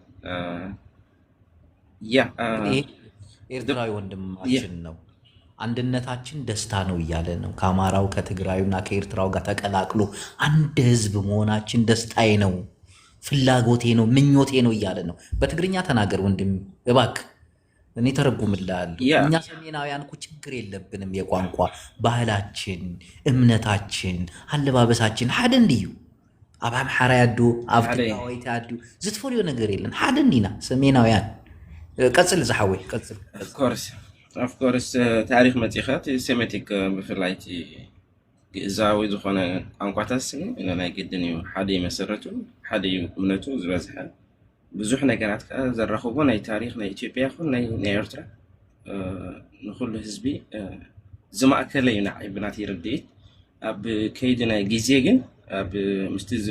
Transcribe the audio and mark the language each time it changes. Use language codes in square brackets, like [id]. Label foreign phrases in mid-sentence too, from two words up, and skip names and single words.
[am] ኤርትራዊ ወንድማችን ነው አንድነታችን ደስታ ነው እያለ ነው ከአማራው ከትግራዩና ከኤርትራው ጋር ተቀላቅሎ አንድ ህዝብ መሆናችን ደስታዬ ነው ፍላጎቴ ነው ምኞቴ ነው እያለ ነው በትግርኛ ተናገር ወንድም እባክህ እኔ ተረጉምልሃለሁ እኛ ሰሜናውያን እኮ ችግር የለብንም የቋንቋ ባህላችን እምነታችን አለባበሳችን [ti] ሓደ እንዲዩ አብ አምሓራ ያዱ አብ ትግራዋይት ያዱ ዝትፈልዮ ነገር የለን ሓደ እንዲና ሰሜናውያን ቀጽል ዝሓወይ ቀጽል [en] of course [ti] ታሪክ መጽሔት ሴሜቲክ በፍላይቲ ግእዛዊ ዝኾነ ቋንቋታት ናይ ግድን እዩ ሓደ መሰረቱ ሓደ እምነቱ ዝበዝሐ ብዙሕ ነገራት ዘራኽቦ ናይ ታሪክ ናይ ኢትዮጵያ ይኹን ናይ ኤርትራ ንኩሉ ህዝቢ ዝማእከለ እዩ ንዓይ ብናተይ ርድኢት ኣብ ከይዲ ናይ ግዜ ግን ኣብ ምስቲ